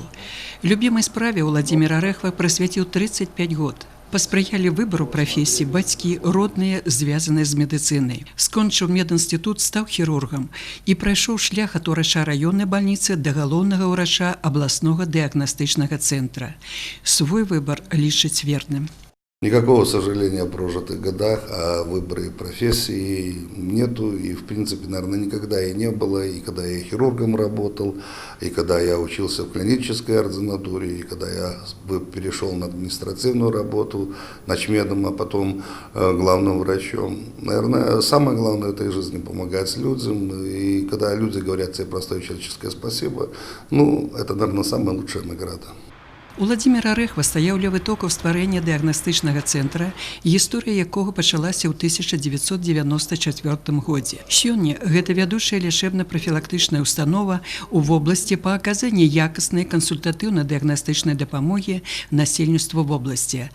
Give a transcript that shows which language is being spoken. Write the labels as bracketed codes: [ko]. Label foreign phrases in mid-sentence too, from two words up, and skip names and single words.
[be] Любімай справе Уладзімір Арэхва прысвяціў 35 год. Паспрыялі выбару прафесіі бацькі, родныя, звязаныя з медыцынай. Скончыў медінстытут, стаў хірургам і прайшоў шлях ад урача раённай бальніцы да галоўнага ўрача абласнога дыягнастычнага цэнтра. Свой выбар лічыць верным. [ru] Никакого сожаления о прожитых годах, о выборе профессии нету, и в принципе, наверное, никогда и не было, и когда я хирургом работал, и когда я учился в клинической ординатуре, и когда я перешел на административную работу, начмедом, а потом главным врачом. Наверное, самое главное в этой жизни помогать людям, и когда люди говорят тебе простое человеческое спасибо, это, наверное, самая лучшая награда. [be] У Владимира Рэхва стаяў ля вытокаў стварэння дыягнастычнага цэнтра, гісторыя якога пачалася ў 1994 годзе. Сёння гэта вядучая лячэбна-прафілактычная установа у вобласці па аказанні якаснай кансультатыўна-дыягнастычнай дапамогі насельніцтву вобласці.